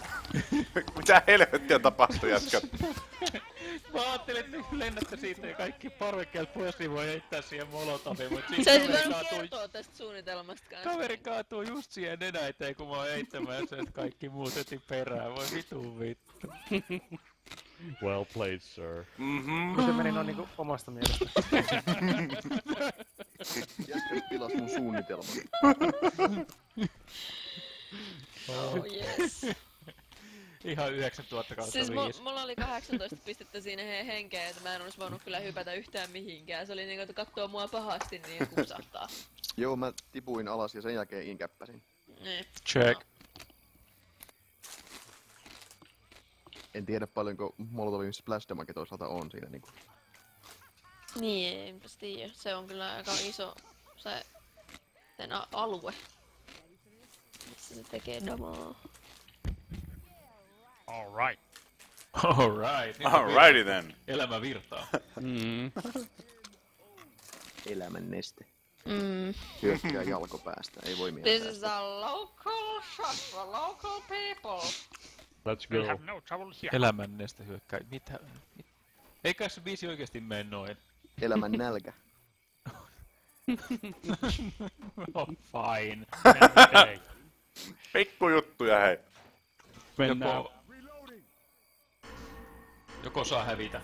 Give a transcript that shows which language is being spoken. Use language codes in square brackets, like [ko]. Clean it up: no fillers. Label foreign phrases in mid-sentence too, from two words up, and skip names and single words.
[fi] Mitä helvettiä tapahtui, jätkät? Mä ajattelin, että lennätte siitä ja kaikki parvekkeet pois, niin voi heittää siihen molotoviin, mut Sä et voinut kertoa tästä suunnitelmasta kanssa. Kaveri kaatuu just siihen nenä eteen, kun mä oon heittämään sen, että kaikki muut heti perään. Voi vittu. [en] Well played, sir. [fi] Kun se meni noin niinku omasta mielestä. Jätkäs pilas mun suunnitelman. [en] Oh yes. [fi] Ihan 9000/5. Siis mulla oli 18 pistettä siinä henkeä, että mä en olis voinut kyllä hypätä yhtään mihinkään. Se oli niinku, että kattoo mua pahasti, niin kupsahtaa. Joo, mä tipuin alas ja sen jälkeen inkäppäsin. Niin. Check. En tiedä paljonko Molotovin [en] splash damage [fi] toisaalta on siinä niinku. Niin, enpäs tiedä. Se on kyllä aika iso se sen alue. Missä se tekee damaa. [en] Alright. Alrighty then. [fi] Elämä virtaa. Elämän neste. Hyökkää jalkopäästä, ei voi mieltää. [en] This is a local shot for local people. Let's We go. have no trouble here. [fi] Elämän neste hyökkää. Mitä? Eikä se biisi oikeesti mene noin. Elämän nälkä. [en] Oh, fine. [fi] Pikku juttuja, hei. Mennään. Joko saa hävitä.